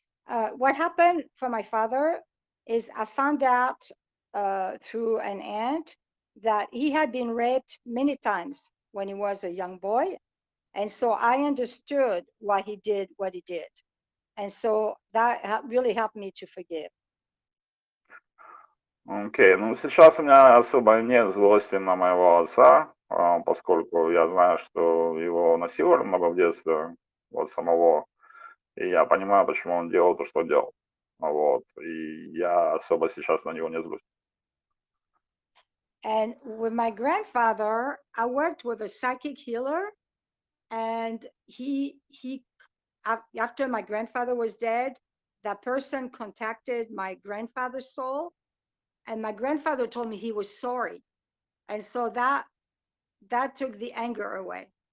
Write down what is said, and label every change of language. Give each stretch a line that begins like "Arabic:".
English: What happened for my father is I found out through an aunt that he had been raped many times when he was a young boy, and so I understood why he did what he did, and so that really helped me to forgive.
Russian: Окей, ну сейчас у меня особо нет злости на моего отца, поскольку я знаю, что его насиловали много в детстве, вот самого, и я понимаю, почему он делал то, что делал. Вот, и я особо сейчас на него не злюсь.
English: And with my grandfather, I worked with a psychic healer, and he after my grandfather was dead, that person contacted my grandfather's soul, and my grandfather told me he was sorry, and so that took the anger away.